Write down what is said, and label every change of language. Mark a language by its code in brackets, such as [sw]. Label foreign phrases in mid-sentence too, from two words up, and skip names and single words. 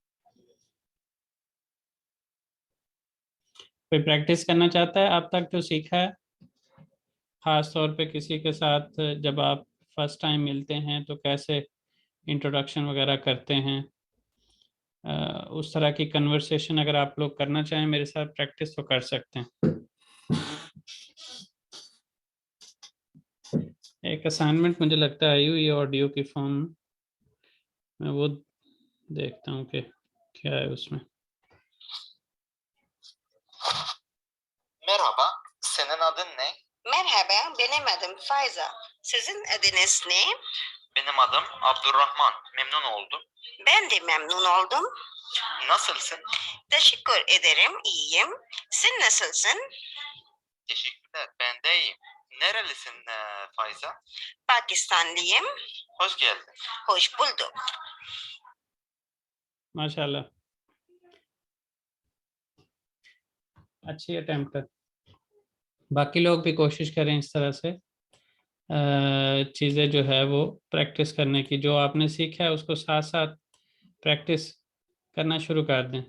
[ur] کوئی پریکٹس کرنا چاہتا ہے اب تک جو سیکھا ہے، خاص طور پہ کسی کے ساتھ جب آپ [en] first time [ur] ملتے ہیں تو کیسے انٹروڈکشن وغیرہ کرتے ہیں، اس طرح کی کنورسیشن اگر آپ لوگ کرنا چاہیں میرے ساتھ پریکٹس تو کر سکتے ہیں. ایک اسائنمنٹ مجھے لگتا ہے یہ آڈیو کی فارم، میں وہ دیکھتا ہوں کہ کیا ہے اس میں. [tr] Merhaba, senin adın ne? Merhaba, benim adım Fayza. Sizin adınız ne? Benim adım Abdurrahman. Memnun oldum. Ben de memnun oldum. Nasılsın? Teşekkür ederim, iyiyim. Sen nasılsın? Teşekkürler, ben de iyiyim. Nerelisin Fayza? Pakistanlıyım. Hoş geldin. Hoş bulduk. [ur] ماشاءاللہ، اچھی اٹیمپٹ ہے. باقی لوگ بھی کوشش کریں اس طرح سے چیزیں جو ہے وہ پریکٹس کرنے کی، جو آپ نے سیکھا ہے اس کو ساتھ ساتھ پریکٹس کرنا شروع کر دیں.